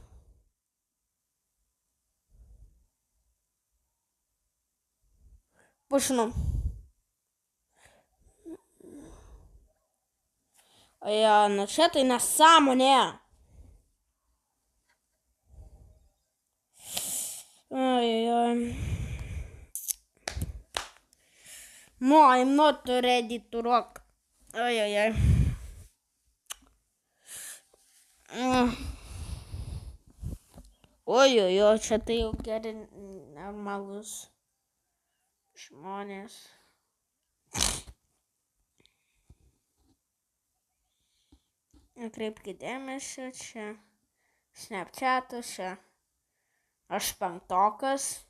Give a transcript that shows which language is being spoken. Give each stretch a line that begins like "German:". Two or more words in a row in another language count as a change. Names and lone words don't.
Lithuanian: Pušinu. Ja, nu čia tai nesąmonė. Oi.
English: No, I'm not ready to rock.
Lithuanian: Oi. Oi, čia tai jau geri normalus žmonės. Kreipkite dėmesio, čia Snapchatas, čia aš 5.